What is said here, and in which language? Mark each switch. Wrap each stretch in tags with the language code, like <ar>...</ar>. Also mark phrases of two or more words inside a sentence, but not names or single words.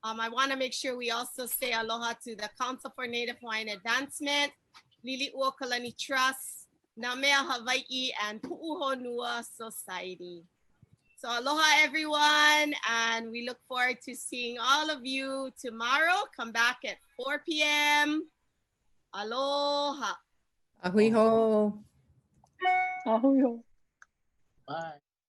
<en>I want to make sure we also say aloha to the Council for Native Hawaiian Advancement, Lili'ua Kalani Trust, Namea Hawaii, and Pu'uhonua Society. So aloha, everyone, and we look forward to seeing all of you tomorrow. Come back at 4 p.m. Aloha.</en> <haw>Ahui ho. Ahui ho.</haw> <en>Bye.</en>